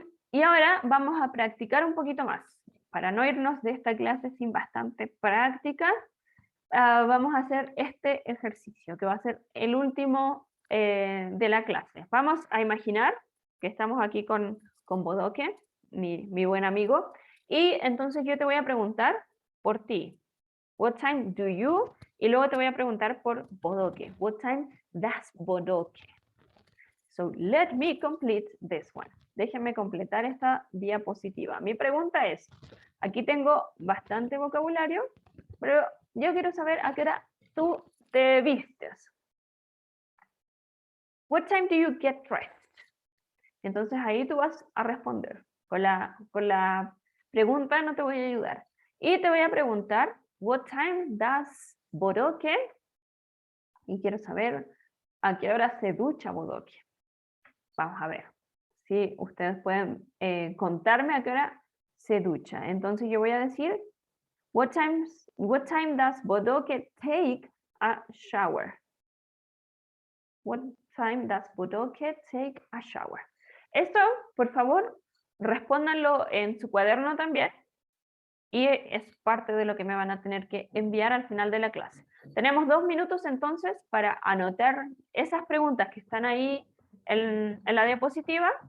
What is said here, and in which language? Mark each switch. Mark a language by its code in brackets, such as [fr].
[es] Y ahora vamos a practicar un poquito más. Para no irnos de esta clase sin bastante práctica, vamos a hacer este ejercicio, que va a ser el último de la clase. Vamos a imaginar que estamos aquí con Bodoque, mi buen amigo, y entonces yo te voy a preguntar por ti. [en] What time do you? [es] Y luego te voy a preguntar por Bodoque. [en] What time does Bodoque? So let me complete this one. [es] Déjenme completar esta diapositiva. Mi pregunta es, aquí tengo bastante vocabulario, pero yo quiero saber a qué hora tú te vistes. [en] What time do you get dressed? [es] Entonces ahí tú vas a responder. Con la pregunta no te voy a ayudar. Y te voy a preguntar, [en] what time does Bodoque? [es] Y quiero saber a qué hora se ducha Bodoque. Vamos a ver si ustedes pueden contarme a qué hora se ducha. Entonces yo voy a decir, [en] what time does Bodoque take a shower? What time does Bodoque take a shower? [es] Esto, por favor, respóndanlo en su cuaderno también. Y es parte de lo que me van a tener que enviar al final de la clase. Tenemos 2 minutos entonces para anotar esas preguntas que están ahí en la diapositiva